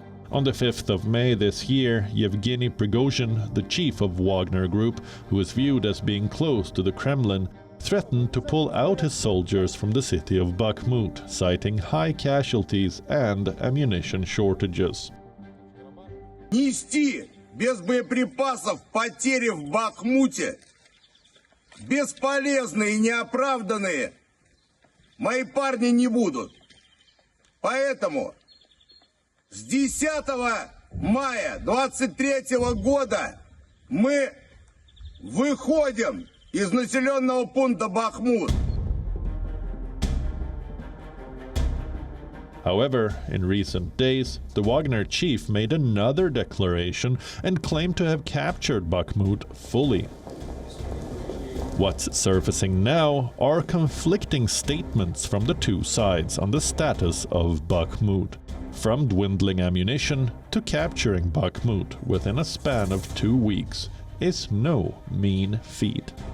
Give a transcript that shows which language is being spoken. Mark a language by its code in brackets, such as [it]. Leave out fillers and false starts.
[en] On the 5th of May this year, Yevgeny Prigozhin, the chief of Wagner Group, who is viewed as being close to the Kremlin, threatened to pull out his soldiers from the city of Bakhmut, citing high casualties and ammunition shortages. [ru] Нести без боеприпасов потери в Бахмуте, бесполезные и неоправданные, мои парни не будут. Поэтому с 10 мая 23 года мы выходим из населенного пункта Бахмут. [en] However, in recent days, the Wagner chief made another declaration and claimed to have captured Bakhmut fully. What's surfacing now are conflicting statements from the two sides on the status of Bakhmut, from dwindling ammunition to capturing Bakhmut within a span of 2 weeks is no mean feat.